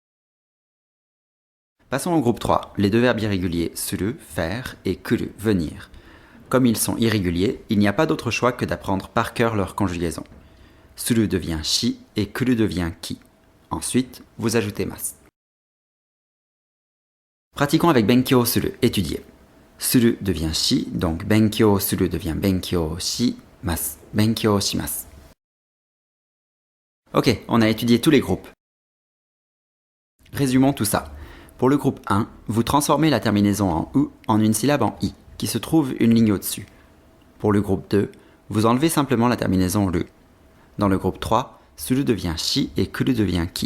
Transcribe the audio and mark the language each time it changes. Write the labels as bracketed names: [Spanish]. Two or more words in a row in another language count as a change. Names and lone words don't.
[French] Passons au groupe 3, les deux verbes irréguliers suru, faire, et kuru, venir. Comme ils sont irréguliers, il n'y a pas d'autre choix que d'apprendre par cœur leur conjugaison. Suru devient shi et kuru devient ki. Ensuite, vous ajoutez mas. Pratiquons avec [Japanese] 勉強する, [French] étudier. Suru devient shi, donc [Japanese] 勉強する [French] devient [Japanese] 勉強し、ます、勉強します. [French] Ok, on a étudié tous les groupes. Résumons tout ça. Pour le groupe 1, vous transformez la terminaison en u en une syllabe en i, qui se trouve une ligne au-dessus. Pour le groupe 2, vous enlevez simplement la terminaison ru. Dans le groupe 3, suru devient shi et kuru devient ki.